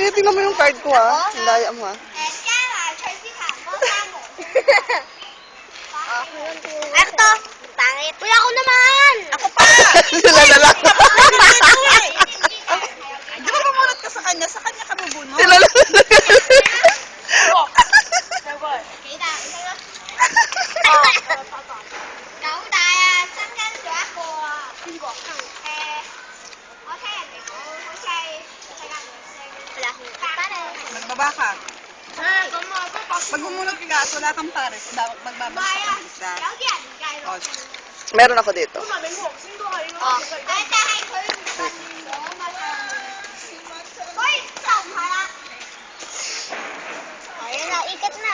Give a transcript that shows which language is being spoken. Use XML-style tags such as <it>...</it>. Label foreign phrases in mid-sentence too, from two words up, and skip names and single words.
<tl>Tingnan mo yung card ko Ang daya mo Eto, pangit. Uy, ako naman. Ako pa. Sila na lang. Di ba bumunot ka sa kanya? Sa kanya ka bubunot? Sila na lang.</tl> <vi>Cậu đại sắp đến chỗ cô</vi> <tl>wala akong pare. Magbaba ka. Pag bumunot ka at wala kang pares, magbabagsak ka ng isa. Oh, Meron ako dito. Oh. Ayun na, ikat na.</tl>